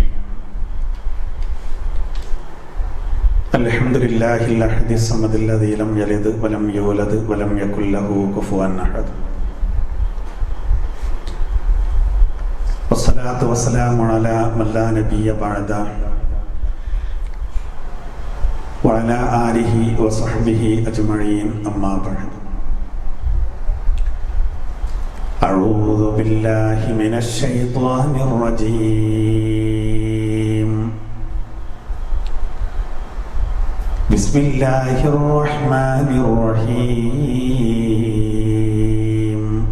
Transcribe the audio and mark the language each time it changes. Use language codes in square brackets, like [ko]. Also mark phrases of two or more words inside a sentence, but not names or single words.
[ar] الحمد لله الأحد الصمد الذي لم يلد ولم يولد ولم يكن له كفوا أحد. والصلاة والسلام على من لا نبي بعد وعلى آله وصحبه أجمعين أما بعد. أعوذ بالله من الشيطان الرجيم. بسم الله الرحمن الرحيم.